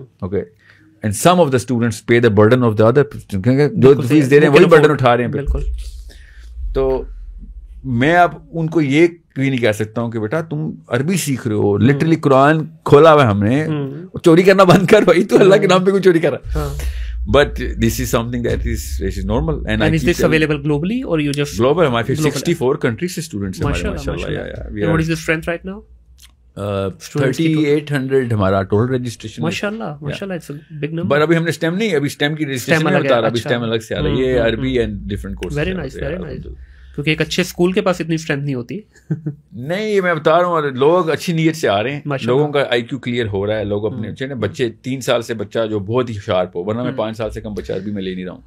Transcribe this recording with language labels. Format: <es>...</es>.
<en>Okay, and some of the students pay the burden of the other,</en> <ur>جو face دے رہے ہیں</ur> <en>وہی برڈن اٹھا رہے ہیں.</en> <ur>بالکل. تو میں اب ان کو یہ بھی نہیں کہہ سکتا ہوں کہ بیٹا تم عربی سیکھ رہے ہو, لٹرلی قرآن کھولا ہوا ہے ہم نے, چوری کرنا بند کر بھائی, تو اللہ کے نام پہ کوئی چوری کر رہا ہے.</ur> <en>But this is something that is normal. And is this available globally or you just</en> <ur>global? My 64 countries se students hai hamare, mashallah. Yeah.</ur> <en>And what is the strength right now?</en> <ur>3800 ہمارا total registration.</ur> <en>ماشاءاللہ, it's a big number.</en> <ur>But ابھی ہم نے STEM نہیں, ابھی STEM کی registration نہیں بتا رہا, ابھی STEM الگ سے آ رہا ہے, یہ عربی and different courses.</ur> <en>Very nice.</en> <ur>کیونکہ ایک اچھے اسکول کے پاس اتنی اسٹرینتھ نہیں ہوتی. نہیں, یہ میں بتا رہا ہوں, لوگ اچھی نیت سے آ رہے ہیں, لوگوں کا IQ کلیئر ہو رہا ہے, لوگ اپنے بچے 3 سال سے بچہ جو بہت ہی شارپ ہو, ورنہ میں 5 سال سے کم بچہ عربی میں لے نہیں رہا ہوں.</ur>